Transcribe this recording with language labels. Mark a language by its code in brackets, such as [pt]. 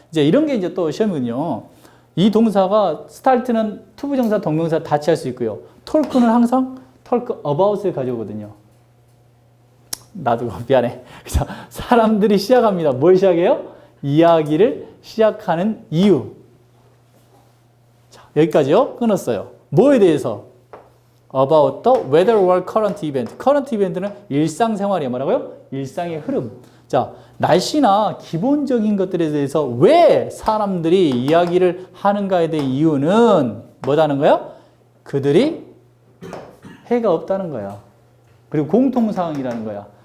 [ko] 이제 이런 게 이제 또 시험이군요. 이 동사가 start는 투부정사, 동명사 다 취할 수 있고요. talk는 항상 talk about을 가져오거든요. 나도 미안해. 그래서 사람들이 시작합니다. 뭘 시작해요? 이야기를 시작하는 이유. 자, 여기까지요. 끊었어요. 뭐에 대해서? [en] About the weather or current event. [ko] current event는 일상생활이에요. 뭐라고요? 일상의 흐름. 자, 날씨나 기본적인 것들에 대해서 왜 사람들이 이야기를 하는가에 대한 이유는 뭐다는 거야? 그들이 해가 없다는 거야. 그리고 공통사항이라는 거야.